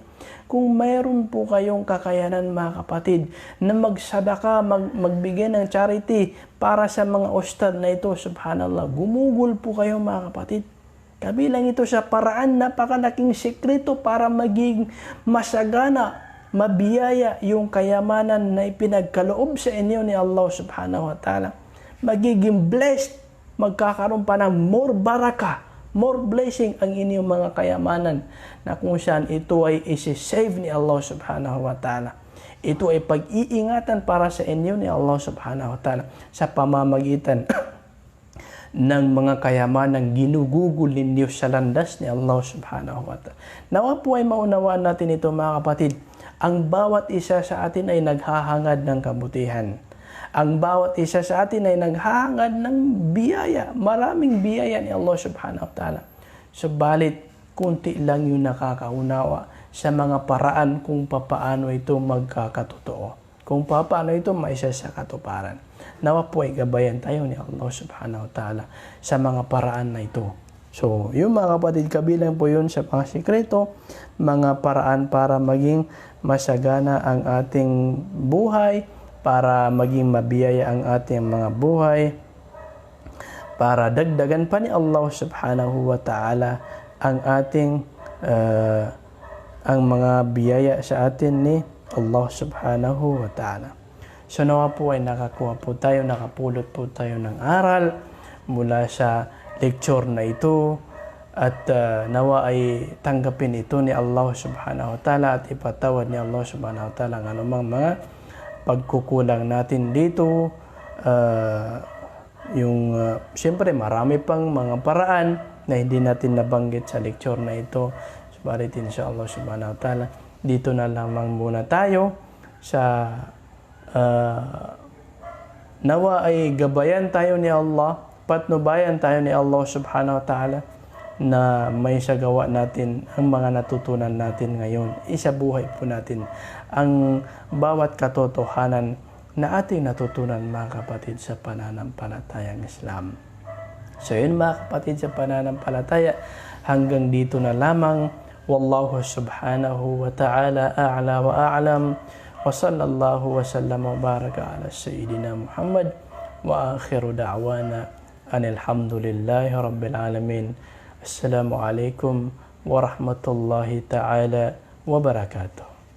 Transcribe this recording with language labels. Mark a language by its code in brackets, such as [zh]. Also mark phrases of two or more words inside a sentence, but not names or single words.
[tl] Kung mayroon po kayong kakayanan mga kapatid, na magsadaka, magbigay ng charity para sa mga ustad na ito, subhanallah, gumugol po kayo mga kapatid. Kabilang ito sa paraan napakalaking sekreto para maging masagana, mabiyaya yung kayamanan na ipinagkaloob sa inyo ni Allah [ar] سبحانه وتعالى. [tl] Magiging blessed, magkakaroon pa ng more baraka, [en] more blessing [tl] ang inyong mga kayamanan, na kung saan ito ay isi-save ni Allah [ar] سبحانه وتعالى. [tl] Ito ay pag-iingatan para sa inyo ni Allah [ar] سبحانه وتعالى [tl] sa pamamagitan ng mga kayamanang ginugugol ninyo sa landas ni Allah [ar] سبحانه وتعالى. [tl] Nawa po ay maunawaan natin ito mga kapatid. Ang bawat isa sa atin ay naghahangad ng kabutihan. Ang bawat isa sa atin ay naghahangad ng biyaya. Maraming biyaya ni Allah [ar] سبحانه وتعالى. [tl] Subalit, kunti lang yung nakakaunawa sa mga paraan kung papaano ito magkakatotoo. Kung papaano ito maisa sa katuparan. Nawa po ay gabayan tayo ni Allah [ar] سبحانه وتعالى [tl] sa mga paraan na ito. So, yung mga kapatid, kabilang po yun sa mga sikreto, mga paraan para maging masagana ang ating buhay, para maging mabiyaya ang ating mga buhay, para dagdagan pa ni Allah [ar] سبحانه وتعالى [tl] ang ating ang mga biyaya sa atin ni Allah [ar] سبحانه وتعالى. [tl] So nawa po ay nakakuha po tayo, nakapulot po tayo ng aral mula sa lecture na ito, at nawa ay tanggapin ito ni Allah [ar] سبحانه وتعالى [tl] at ipatawad ni Allah [ar] سبحانه وتعالى [tl] ang anumang mga pagkukulang natin dito. Siyempre marami pang mga paraan na hindi natin nabanggit sa lecture na ito. [ar] Subalit إن شاء الله سبحانه وتعالى, [tl] dito na lamang muna tayo sa nawa ay gabayan tayo ni Allah, patnubayan tayo ni Allah [ar] سبحانه وتعالى [tl] na may sagawa natin ang mga natutunan natin ngayon. Isabuhay po natin ang bawat katotohanan na ating natutunan mga kapatid sa pananampalatayang Islam. So yun mga kapatid sa pananampalataya, hanggang dito na lamang. [ar] والله سبحانه وتعالى أعلى وأعلم. وصلى الله وسلم وبارك على سيدنا محمد وآخر دعوانا أن الحمد لله رب العالمين. السلام عليكم ورحمة الله تعالى وبركاته.